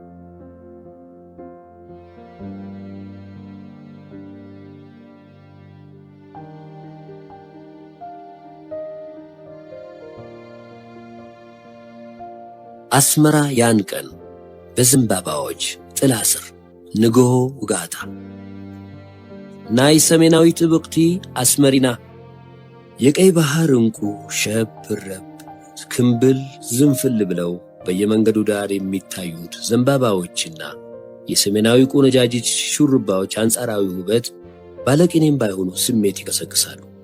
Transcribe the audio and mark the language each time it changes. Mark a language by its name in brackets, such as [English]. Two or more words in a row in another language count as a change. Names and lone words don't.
[Amharic] አስመራ ያን ቀን በዘንባባዎች ጥላ ስር [Tigrinya] ንግሆ ውጋታ ናይ ሰሜናዊት ብቅቲ አስመሪና [Amharic] የቀይ ባህር እንቁ ሸብረብ ክንብል ዝንፍል ብለው በየመንገዱ ዳር የሚታዩት ዘንባባዎችና የሰሜናዊ ቆነጃጅት ሹርባዎች አንጻራዊ ውበት ባለቅኔም ባይሆኑ ስሜት ይቀሰቅሳሉ።